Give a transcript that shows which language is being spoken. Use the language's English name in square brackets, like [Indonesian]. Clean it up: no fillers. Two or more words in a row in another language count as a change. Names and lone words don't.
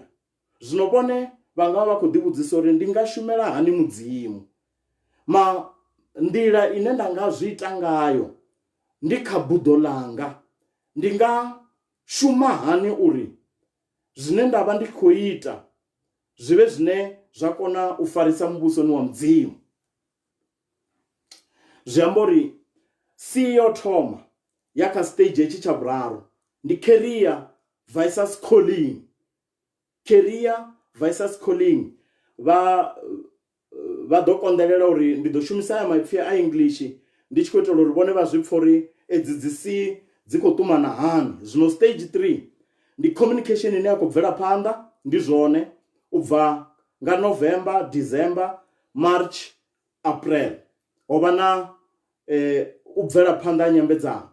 [Venda] Zwino vhone vha nga vha khou ḓivhudzisa uri ndi nga shumela hani Mudzimu, nḓila ine nda nga zwi ita ngayo ndi kha buḓo ḽanga, ndi nga shuma hani uri zwine nda vha ndi khou ita zwi vhe zwine zwa kona u farisa muvhusoni wa Mudzimu. Zwi amba uri si yo thoma ya kha stage hetshi tsha vhuraru ndi [English] career versus calling. Career versus calling. [Venda] Vha ḓo konḓelela uri ndi ḓo shumisa ya maipfhi a English ndi tshi khou itela uri vhone vha zwi pfha uri edzi dzi si dzi khou ṱumana hani. Zwino stage 3 ndi communication ine ya khou bvela phanḓa, ndi zwone u bva nga [English] November December March April [Venda] ho vha na u bvela phanḓa ha nyambedzano.